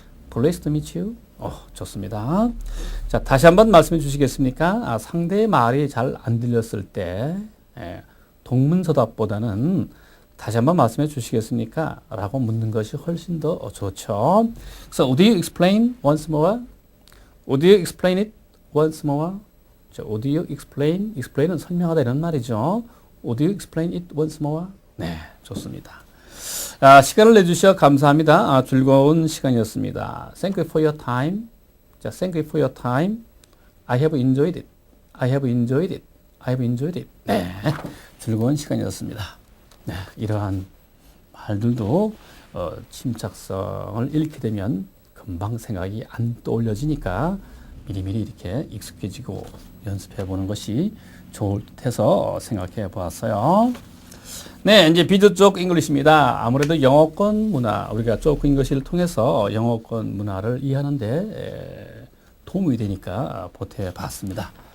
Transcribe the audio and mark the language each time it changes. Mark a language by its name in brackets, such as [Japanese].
[English] Pleased to meet you. [Korean] 좋습니다. 자, 다시 한번 말씀해 주시겠습니까? 상대의 말이 잘 안 들렸을 때 동문서답보다는 다시 한번 말씀해 주시겠습니까? 라고 묻는 것이 훨씬 더 좋죠. [English] 그래서 would you explain once more? Would you explain it once more? [Korean] 자, [English] would you explain [Korean] 은 설명하다 이런 말이죠. [English] Would you explain it once more? [Korean] 네, 좋습니다. 시간을 내주셔서 감사합니다. 즐거운 시간이었습니다. [English] Thank you for your time. 자, thank you for your time. I have enjoyed it. I have enjoyed it. I have enjoyed it. [Korean] 네, 즐거운 시간이었습니다. 네, 이러한 말들도 침착성을 잃게 되면 금방 생각이 안 떠올려지니까 미리미리 이렇게 익숙해지고 연습해 보는 것이 좋을 듯해서 생각해 보았어요. 네, 이제 비즈 쪽 잉글리시입니다. 아무래도 영어권 문화, 우리가 쪽 잉글리시를 통해서 영어권 문화를 이해하는데 도움이 되니까 보태어 봤습니다.